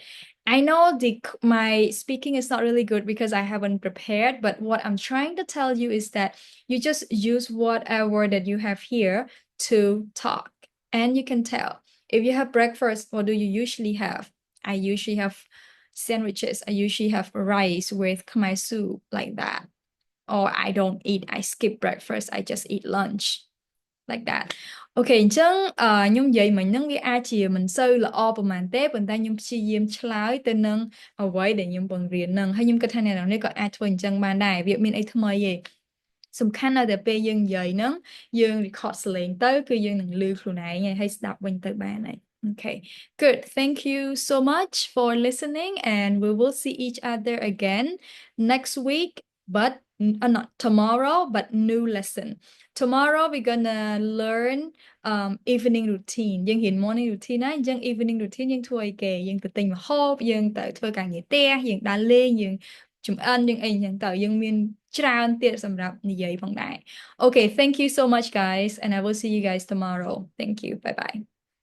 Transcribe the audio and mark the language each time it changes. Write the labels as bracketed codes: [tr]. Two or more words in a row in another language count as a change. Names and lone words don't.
[en] I know my speaking is not really good because I haven't prepared, but what I'm trying to tell you is that you just use whatever that you have here to talk, and you can tell. If you have breakfast, what do you usually have? I usually have sandwiches. I usually have rice with khmer soup like that. Or I don't eat, I skip breakfast, I just eat lunch like that. [km] Okay, អញ្ចឹងខ្ញុំនិយាយមិញហ្នឹងវាអាចជាមិនសូវល្អប្រហែលទេប៉ុន្តែខ្ញុំព្យាយាមឆ្លើយទៅនឹងអ្វីដែលខ្ញុំបង្រៀនហ្នឹងហើយខ្ញុំគិតថាអ្នកនរនេះក៏អាចធ្វើអញ្ចឹងបានដែរវាមានអីថ្មីទេសំខាន់នៅតែពេលយើងនិយាយហ្នឹងយើង record សលេងទៅគឺយើងនឹងឮខ្លួនឯងហើយស្ដាប់វិញទៅបានហើយ [en] Okay, good. Thank you so much for listening and we will see each other again next week, but not tomorrow, but new lesson. Tomorrow we're gonna learn evening routine [km] យើងរៀន [en] morning routine [km] ណាអញ្ចឹង [en] evening routine [km] យើងធ្វើអីគេយើងទៅទិញម្ហូបយើងទៅធ្វើការងារផ្ទះយើងដើរលេងយើងចម្អិនយើងអីអញ្ចឹងទៅយើងមានច្រើនទៀតសម្រាប់និយាយផងដែរ [en] Okay, thank you so much guys and I will see you guys tomorrow. Thank you. Bye bye.